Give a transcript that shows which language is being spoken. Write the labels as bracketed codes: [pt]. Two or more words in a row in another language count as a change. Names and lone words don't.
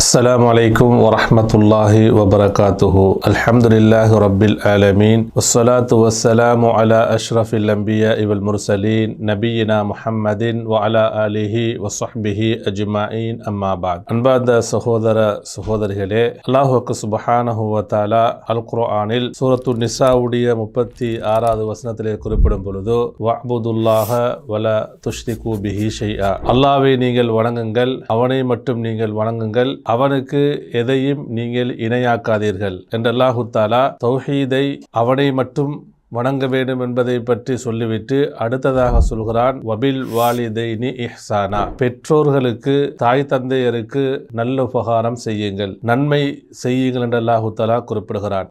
[ar] السلام عليكم ورحمة الله وبركاته. الحمد لله رب العالمين والصلاة والسلام على أشرف الأنبياء والمرسلين نبينا محمد وعلى آله وصحبه أجمعين أما بعد. [ta] அன்பார்ந்த சகோதரர்களே, அல்லாஹ் [ar] سبحانه وتعالى [ta] அல் குர்ஆனில் சூரத்து நிசாவுடைய 36வது வசனத்திலே குறிப்பிடும் பொழுது [ar] واعبدوا الله ولا تشركوا به شيئا, [ta] அல்லாஹ்வை நீங்கள் வணங்குங்கள், அவனை மட்டும் நீங்கள் வணங்குங்கள், அவனுக்கு எதையும் நீங்கள் இணையாக்காதீர்கள் என்று [ar] الله تعالى [ta] தௌஹீதை அவனை மட்டும் வணங்க வேண்டும் என்பதை பற்றி சொல்லிவிட்டு அடுத்ததாக சொல்கிறான், [ar] وبالوالدين إحسانا, [ta] பெற்றோர்களுக்கு தாய் தந்தையருக்கு நல்ல உபகாரம் செய்யுங்கள், நன்மை செய்யுங்கள் என்று [ar] الله تعالى [ta] குறிப்பிடுகிறான்.